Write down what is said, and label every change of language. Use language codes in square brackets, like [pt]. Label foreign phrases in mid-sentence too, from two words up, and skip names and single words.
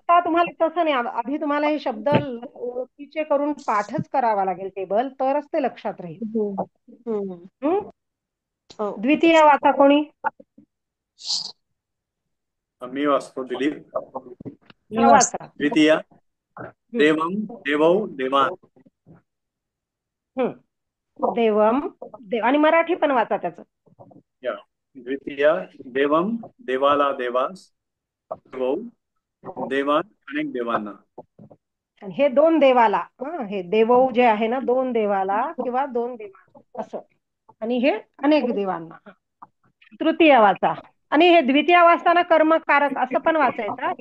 [mr] आता तुम्हाला तसं नाही आधी तुम्हाला हे शब्द ओळखीचे करून पाठच करावा लागेल टेबल तरच ते लक्षात राहील. हम्म. हम्म. हं? हो. द्वितीय वाचा कोणी मी वाचतो दिलीप. मी हा वाचते. वाचा. द्वितीया हं, [sa] देवं देवौ देवान. हं. [mr] देवम देव आणि मराठी पण वाचा त्याचं. या द्वितीया देवं देवाला देवास देवौ देवान अनेक देवांना. आणि हे दोन देवाला हे देवऊ जे आहे ना दोन देवाला किंवा दोन देवांना असं आणि हे अनेक देवांना. तृतीय वाचा आणि हे द्वितीय वाचताना कर्मकारक असं पण वाचायचं हा.